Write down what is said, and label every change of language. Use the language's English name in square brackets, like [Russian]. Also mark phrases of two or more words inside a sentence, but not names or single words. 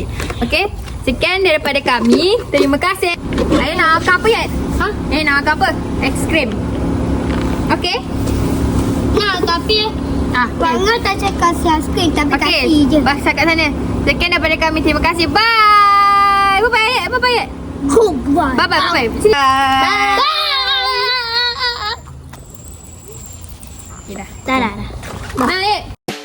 [Malay] Okey. Sekian daripada kami. Terima kasih. Ayat nak makan apa Ayat? Ayat nak makan apa? Aiskrim. Okey. Nah, tapi Bangga tak cakap kasih aiskrim, tapi Okey. kasih je. Bahasa kat sana. Sekian daripada kami. Terima kasih. [English] Bye. Bye-bye Ayat. Bye-bye Ayat. Goodbye. Bye-bye. Bye-bye. Bye. Bye. [Malay] Okay, dah. Dah. Bye.